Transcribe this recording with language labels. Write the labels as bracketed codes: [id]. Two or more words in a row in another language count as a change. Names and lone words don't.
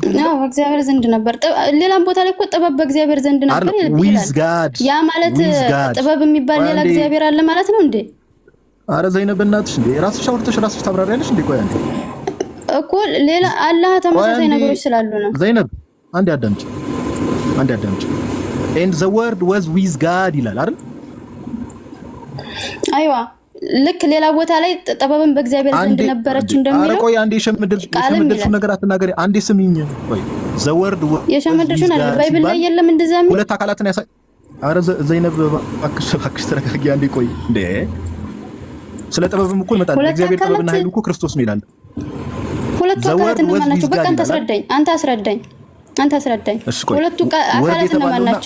[am] ነው እግዚአብሔር ዘንድ ነበር። ሌላም ቦታ ላይ እኮ ጥበብ በእግዚአብሔር ዘንድ ነበር ይላል። ያ ማለት ጥበብ የሚባል ሌላ እግዚአብሔር አለ ማለት ነው እንዴ? አረ ዘይነብ እናትሽ እንዴ ራስሽ አውርተሽ ራስሽ ታብራሪያለሽ እንዴ? ቆይ አንዴ እኮ ሌላ አላህ ተመሳሳይ ነገሮች ስላሉ ነው። ዘይነብ አንዴ አዳምጪ [en] and the word was with God [am] ይላል አይደል? አይዋ ልክ ሌላ ቦታ ላይ ጥበብን በእግዚአብሔር ዘንድ ነበረች እንደሚለው። አረ ቆይ አንዴ የሸምድርሱ ነገር አትናገሪ። አንዴ ስሚኝ። ቆይ [en] the word [am] የሸምድርሹን አይደል ባይብል ላይ የለም እንደዛ የሚል ሁለት አካላትን ያሳይ። አረ ዘይነብ እባክሽ ተረጋጊ አንዴ። ቆይ እንዴ ስለ ጥበብም እኮ ይመጣል። እግዚአብሔር ጥበብና ኃይሉ እኮ ክርስቶስ ነው ይላል። ሁለቱ አካላት እነማን ናቸው? በቃ አንተ አስረዳኝ። ሁለቱ አካላት እነማን ናቸው?